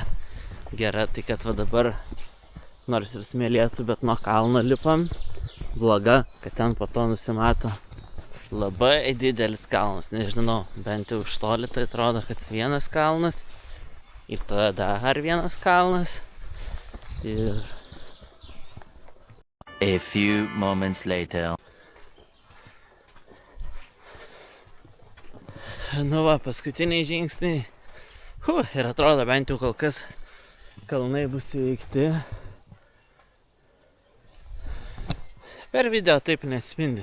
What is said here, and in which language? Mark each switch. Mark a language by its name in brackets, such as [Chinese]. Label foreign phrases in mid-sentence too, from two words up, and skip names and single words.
[Lithuanian] Gera tai, kad va dabar, nors ir smėlėtų, bet nuo kalno lipam. Bloga, kad ten po to nusimato labai didelis kalnas. Nežinau, bent jau iš toli tai atrodo, kad vienas kalnas. Ir tada dar vienas kalnas. Ir... [English] A few moments later. [Lithuanian] Nu va, paskutiniai žingsniai. Ir atrodo, bent jau kol kas kalnai bus įveikti. Per video taip neatspindi.